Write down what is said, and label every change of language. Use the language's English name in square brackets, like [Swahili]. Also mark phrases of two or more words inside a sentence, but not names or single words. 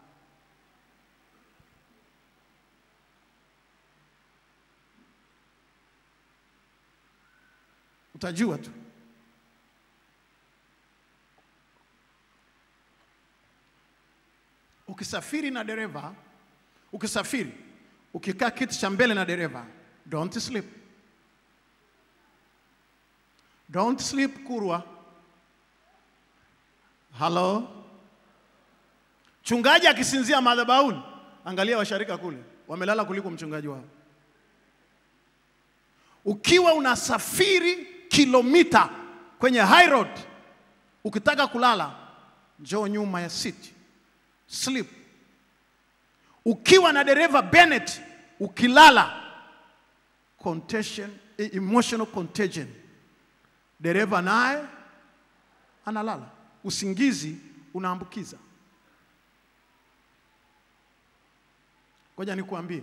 [Swahili] Utajua tu. Ukisafiri na dereva, ukikaa kiti cha mbele na dereva, [English] don't sleep. Don't sleep, Kurwa. Hello? [Swahili] Chungaji akisinzia madhabahuni, angalia washarika kule, wamelala kuliko mchungaji wao. Ukiwa unasafiri kilomita kwenye [English] high road, [Swahili] ukitaka kulala, njoo nyuma ya seat. [English] Sleep. [Swahili] Ukiwa na dereva Bennett, ukilala, [English] contagion, emotional contagion. [Swahili] Dereva naye analala. Usingizi unaambukiza. Ngoja nikuambie.